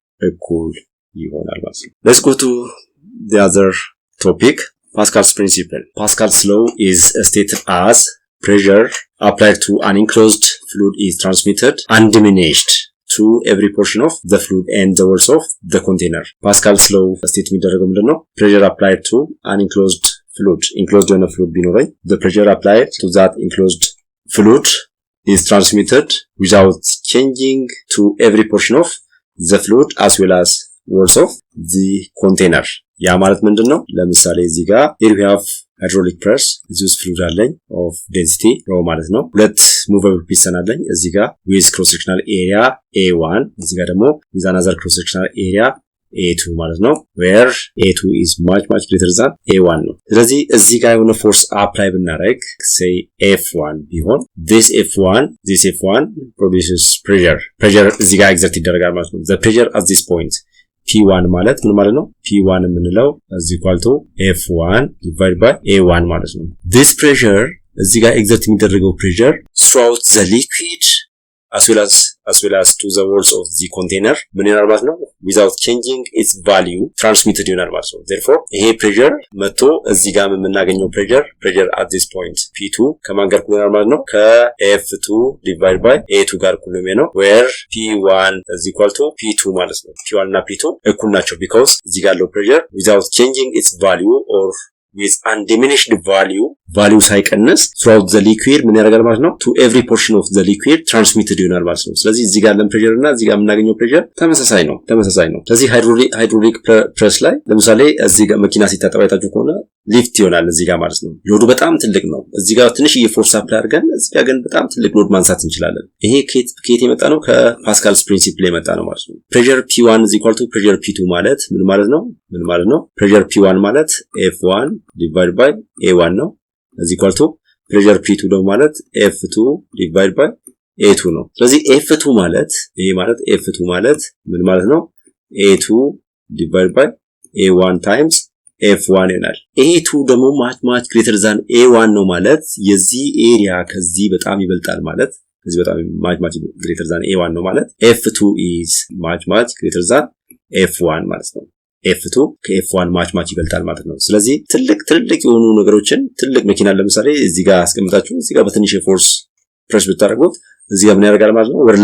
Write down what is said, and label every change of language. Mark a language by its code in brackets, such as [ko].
[am] እኩል ይሆናል ማለት ነው [en] let's go to the other topic Pascal's principle Pascal's law is stated as pressure applied to an enclosed fluid is transmitted undiminished to every portion of the fluid and the walls of the container. Pascal's law state [am] የሚደረገው ምንድነው? [en] Pressure applied to an enclosed fluid. Enclosed የሆነ fluid [am] ቢኖረኝ [en] the pressure applied to that enclosed fluid is transmitted without changing to every portion of the fluid as well as walls of the container. [am] ያ ማለት ምንድነው? ለምሳሌ እዚህ ጋር [en] here we have hydraulic press [am] እዚህ ውስጥ [en] fluid አለኝ of density rho [am] ማለት ነው ሁለት [en] movable piston አለኝ እዚህ ጋር with cross sectional area A1 እዚህ ጋር ደግሞ with another cross sectional area [am] A2 ማለት ነው [en] where A2 is much greater than A1 [am] ነው። ስለዚህ እዚህ ጋር የሆነ ፎርስ አፕላይ ብናደርግ say F1 ቢሆን [en] this F1 produces pressure [am] እዚህ ጋር ኤግዘርት ይደረጋል ማለት ነው። [en] the pressure at this point P1 [am] ማለት ምን ማለት ነው? [en] P1 የምንለው is equal to F1 divided by A1 ማለት ነው። this pressure [am] እዚህ ጋር ኤግዘርት የሚደረገው [en] pressure throughout the liquid as well as to the walls of the container [am] ምን ይሆናል ማለት ነው? [en] without changing its value transmitted [am] ይሆናል ማለት ነው። therefore ይሄ pressure መጥቶ እዚህ ጋር የምናገኘው [en] pressure at this point P2 [am] ከማን ጋር እኩል ይሆናል ማለት ነው? [en] ከF2 divided by A2 [am] ጋር እኩል ነው የሚሆነው [en] where P1 is equal to P2 [am] ማለት ነው። P1 እና P2 እኩል ናቸው [en] because እዚህ ጋር ያለው pressure without changing its value or with undiminished value ሳይቀንስ throughout the liquid [am] ምን ያደርጋል ማለት ነው? [en] to every portion of the liquid transmitted [am] ይሆናል ማለት ነው። ስለዚህ እዚህ ጋር ያለን pressure እና እዚህ ጋር የምናገኘው pressure ተመሳሳይ ነው። ስለዚህ ሃይድሮሊክ ፕሬስ ላይ ለምሳሌ እዚህ ጋር መኪና ሲታጠብ አይታችሁ ከሆነ ሊፍት ይሆናል እዚህ ጋር ማለት ነው። ሎዱ በጣም ትልቅ ነው። እዚህ ጋር ትንሽ የፎርስ አፕላይ አድርገን እዚህ ጋር ግን በጣም ትልቅ ሎድ ማንሳት እንችላለን። ይሄ ከየት የመጣ ነው? ከፓስካልስ ፕሪንሲፕል የመጣ ነው ማለት ነው። [en] pressure P1 is equal to pressure P2 [am] ማለት ምን ማለት ነው? [en] pressure P1 ማለት F1 divided by A1 ነው is equal to pressure P2 ደግሞ ማለት F2 divided by A2 ነው። ስለዚህ F2 ማለት F2 [am] ማለት ምን ማለት ነው? [en] A2 divided by A1 times F1 [am] ይሆናል። A2 ደግሞ [en] much greater than A1 [am] ነው ማለት የዚህ ኤሪያ ከዚህ በጣም ይበልጣል ማለት ከዚህ በጣም much greater than A1 ነው ማለት [en] F2 is much greater than F1 [am] ማለት ነው። F2 ከF1 much ይበልጣል ማለት ነው። ስለዚህ ትልቅ የሆኑ ነገሮችን ትልቅ መኪና ለምሳሌ እዚህ ጋር አስቀምጣችሁ እዚህ ጋር በትንሽ ፎርስ ፕሬስ ብታደርጉት እዚህ ጋር ምን ያደርጋል ማለት ነው?